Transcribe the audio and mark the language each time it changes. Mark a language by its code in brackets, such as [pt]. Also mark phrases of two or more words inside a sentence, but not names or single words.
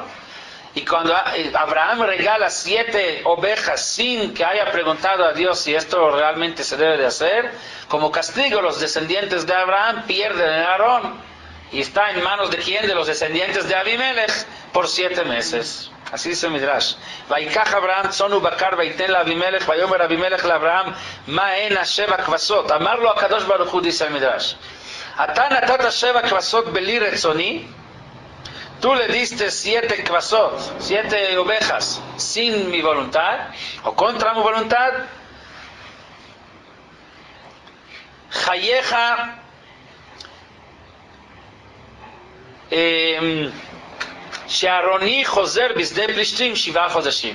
[es] Y cuando Abraham regala 7 ovejas sin que haya preguntado a Dios si esto realmente se debe de hacer, como castigo los descendientes de Abraham pierden el Aarón. Y está en manos de quién? De los descendientes de Abimelech por 7 meses. Así dice el Midrash. [he] ויקח אברהם צאן ובקר ויתן לאבימלך ויאמר אבימלך אל אברהם מה הנה שבע כבשות. אמר לו הקדוש ברוך הוא, [es] dice el Midrash. [he] אתה נתת שבע כבשות בלי רצוני. [es] Tú le diste 7 kvasot, 7 ovejas, sin mi voluntad, o contra mi voluntad. [he] חייך שארוני יושב בשדה פלשתים שבעה חדשים.